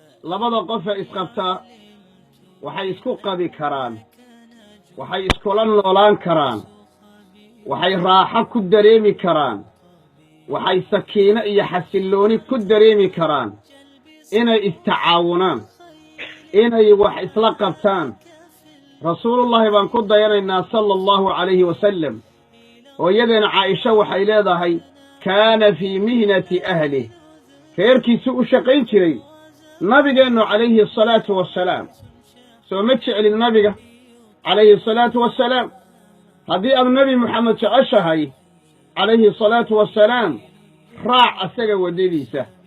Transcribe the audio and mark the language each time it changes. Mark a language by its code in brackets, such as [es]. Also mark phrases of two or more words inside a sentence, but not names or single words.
[so] Labada qof ee isqabta waxay isku qabi karaan, waxay iskula noolaan karaan, waxay raaxo ku dareemi karaan, waxay sakiino iyo xasillooni ku dareemi karaan inay istacaawunaan, inay wax isla qabtaan. Rasuulullaahi baan ku dayanaynaa, [ar] صلى الله عليه وسلم. [so] Hooyadeen Caaisha waxay leedahay, [ar] "كان في مهنة أهله." [so] Reerkiisu u shaqayn jiray nabigeennu, [ar] عليه الصلاة والسلام. [so] Soo ma jeclin nabiga, [ar] عليه الصلاة والسلام? [so] Haddii aad Nabi Muxamed jeceshahay, [ar] عليه الصلاة والسلام, [so] raac asaga waddadiisa.